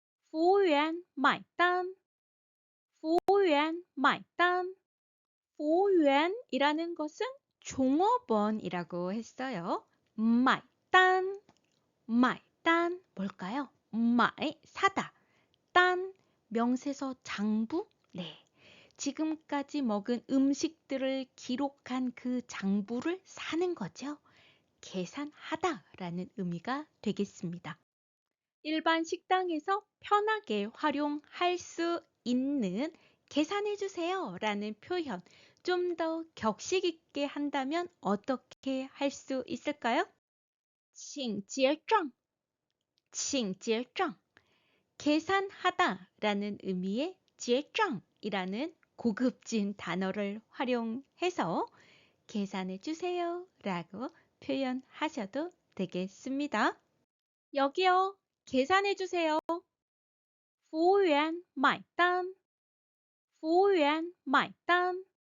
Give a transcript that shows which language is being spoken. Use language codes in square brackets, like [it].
[zh] 服务员买单，服务员买单。 [ko] 服务员이라는 것은 종업원이라고 했어요. 买单, 买单 뭘까요? 买 사다, 단 명세서 장부. 네, 지금까지 먹은 음식들을 기록한 그 장부를 사는 거죠. 계산하다라는 의미가 되겠습니다. 일반 식당에서 편하게 활용할 수 있는 계산해주세요 라는 표현, 좀 더 격식 있게 한다면 어떻게 할 수 있을까요? [zh] 请结账, 请结账. [ko] 계산하다 라는 의미의 结账이라는 고급진 단어를 활용해서 계산해주세요 라고 표현하셔도 되겠습니다. 여기요, 계산해주세요. [zh] 服务员买单，服务员买单。